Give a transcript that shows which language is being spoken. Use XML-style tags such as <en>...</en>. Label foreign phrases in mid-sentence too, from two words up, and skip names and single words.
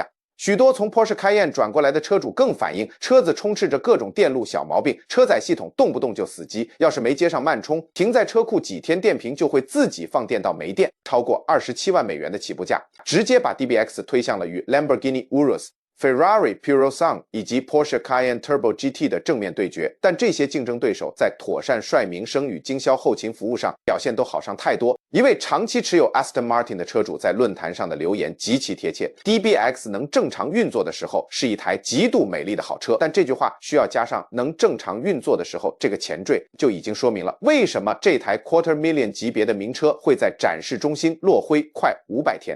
<zh>許多從 Porsche Cayenne 轉過來的車主更反映，車子充斥着各種電路小毛病，車載系統動不動就死機，要是沒接上慢充，停在車庫幾天電瓶就會自己放電到沒電，超過27萬美元的起步價，直接把 DBX 推向了與 Lamborghini Urus、Ferrari Purosangue 以及 Porsche Cayenne Turbo GT 的正面對決，但這些競爭對手在妥善率名聲與經銷後勤服務上表現都好上太多。一位長期持有 Aston Martin 的車主在論壇上的留言極其貼切 ：DBX 能正常運作的時候是一台極度美麗的好車，但這句話需要加上能正常運作的時候這個前綴，就已經說明了為什麼這台 $250,000 級別的名車會在展示中心落灰快500天。</zh>